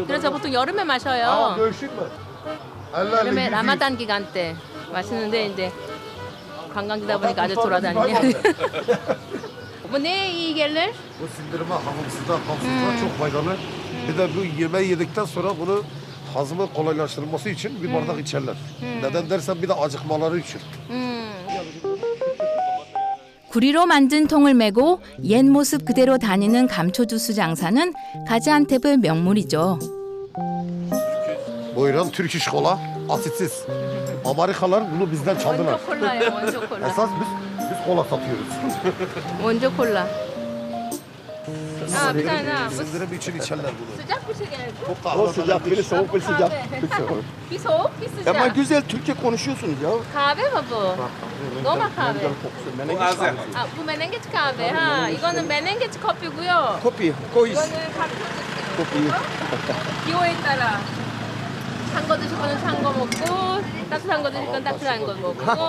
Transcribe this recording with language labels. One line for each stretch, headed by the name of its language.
Korean: 그래서 보통 여름에 마셔요. 여름에 라마단 기간 때 마시는데 이제 관광지다 보니까 아주 돌아다니냐.
Turkish: Bu neye iyi gelir? Bu sindirime, hamımsızda çok faydalı. Bir de bu yemeği yedikten sonra bunu hazmı kolaylaştırılması için bir bardak içerler. Neden dersen bir de acıkmaları için.
Korean: 구리로 만든 통을 메고 옛 모습 그대로 다니는 감초 주스 장사는 가지안테프 명물이죠.
Turkish: Buyurun Türk iş kola, asitsiz. Amerikalılar bunu bizden çaldılar.
Korean: 원조 콜라예요, 원조 콜라.
Turkish: Esas biz kola satıyoruz.
Korean: 원조 콜라.
Turkish: bir tane daha. Bu Sindirim için içerler bunu. sıcak bir şey geldi. Bu O kahve sıcak, biri soğuk, biri sıcak. Bir soğuk, bir sıcak. Ama güzel Türkçe konuşuyorsunuz ya. Kahve mi bu? Normal kahve. kokusu. Menengiç kahvesi. 아, bu menengeç kahve.
Korean: Ha, 이거는 menengeç 커피고요. Kopi, kois. 이거는 감초 Kopi. 기호에 따라 찬 거 드실 거는 찬 거 먹고 따뜻한 거 드실 건 따뜻한 거 먹고.